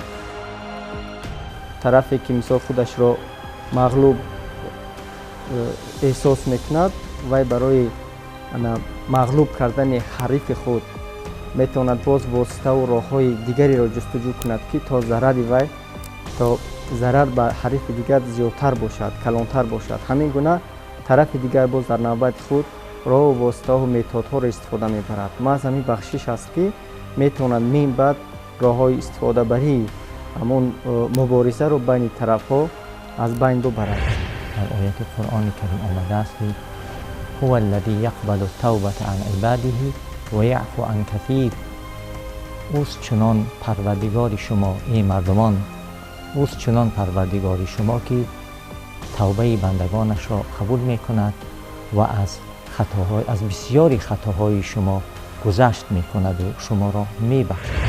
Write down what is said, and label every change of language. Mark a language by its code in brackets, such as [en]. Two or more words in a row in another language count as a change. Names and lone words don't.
[tg] тарафе ки мисол худашро мағлуб эҳсос мекунад, вай барои мағлуб кардани ҳарифи худ метавонад боз воситаву роҳҳои дигареро ҷустуҷӯ кунад ки то зарари вай то зарар ба ҳарифи дигар зиёдтар бошад, калонтар бошад. ҳамин гуна тарафи дигар боз дар навбати худ роҳу воситаҳу методҳоро истифода мебарад. маҳз ҳамин бахшиш аст ки метавонад мин баъд роҳҳои истифодабарии ҳамон муборизаро байни тарафҳо аз байн бубарад. [fa] در آیت قرآن کریم آمده است که [ar] هو الذی یقبل التوبة عن عباده و یعفو عن کثیر. [fa] اوست چنان پروردگار شما ای مردمان، اوست چنان پروردگار شما که توبه بندگانش را قبول می کند و از بسیاری خطاهای شما گذشت می کند و شما را می بخشد.